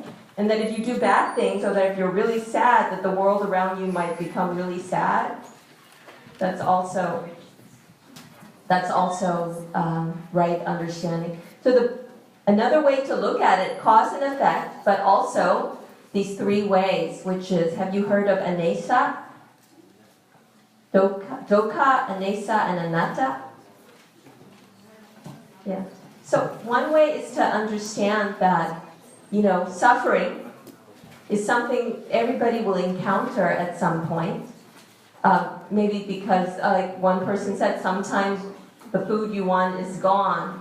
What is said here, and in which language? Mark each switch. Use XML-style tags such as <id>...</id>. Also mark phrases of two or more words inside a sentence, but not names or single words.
<en>And that if you do bad things, or that if you're really sad, that the world around you might become really sad, that's also right understanding. So another way to look at it, cause and effect, but also these three ways, which is, have you heard of anesa?</en> <pi>Dukkha, anesa, and anatta?</pi> <en>Yeah. So one way is to understand that, suffering is something everybody will encounter at some point. Maybe because, like one person said, sometimes the food you want is gone.</en>